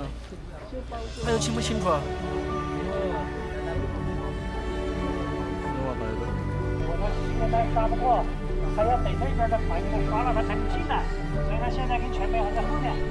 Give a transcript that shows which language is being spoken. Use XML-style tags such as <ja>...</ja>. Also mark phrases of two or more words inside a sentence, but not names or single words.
<zh>还有清不清楚啊？</zh> <tl>Ano ba tayo?</tl> <zh>我们现在刷不过，还要等那边的反应刷了它才能进来，所以它现在跟前面还在后面。</zh>